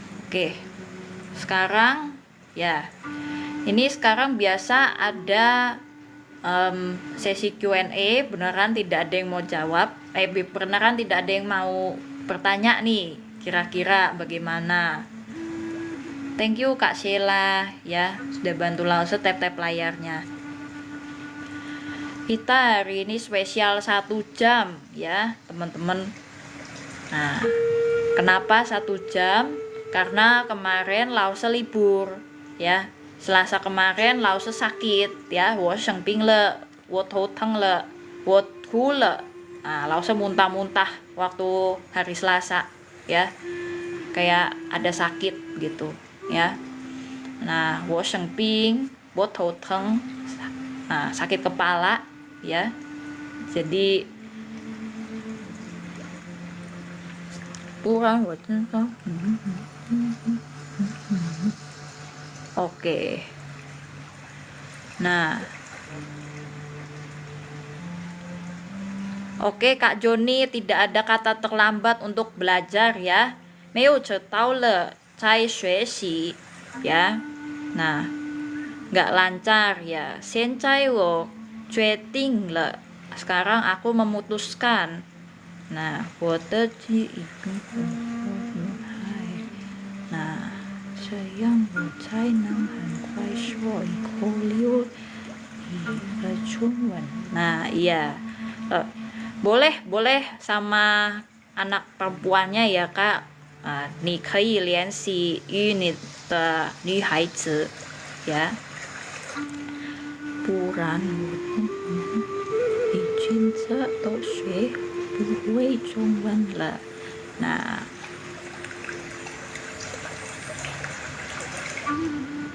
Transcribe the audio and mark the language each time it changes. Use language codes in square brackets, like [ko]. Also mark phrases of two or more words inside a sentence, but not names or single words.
[id] Oke, sekarang ya, ini sekarang biasa ada sesi Q&A, beneran tidak ada yang mau jawab, beneran tidak ada yang mau bertanya nih, kira-kira bagaimana. [en] Thank you [id] Kak Sheila ya, sudah bantu Lause tap-tap layarnya. Kita hari ini spesial 1 jam ya teman-teman. Nah, kenapa 1 jam? Karena kemarin Lause libur ya. Selasa kemarin Lause sakit ya, [zh] 我生病了，我头疼了，我吐了. [id] Nah, Lause muntah-muntah waktu hari Selasa ya. Kayak ada sakit gitu ya. Nah, [zh] 我生病，我头疼. [id] Nah, sakit kepala ya. Jadi kurang Oke. Nah. Oke, Kak Joni, tidak ada kata terlambat untuk belajar ya. [zh] 没有迟到了才学习 ya. [id] Nah, nggak lancar ya. [zh] 现在我决定了. [id] Sekarang aku memutuskan. Nah, [zh] 我的记忆跟活动Nah, 这样我才能很快说一口溜一个中文. [id] Nah, iya. Boleh sama anak perempuannya ya, Kak. [zh] 你可以联系与你的女孩子 ya. 不然我已经这都学不会中文了. [id] Nah,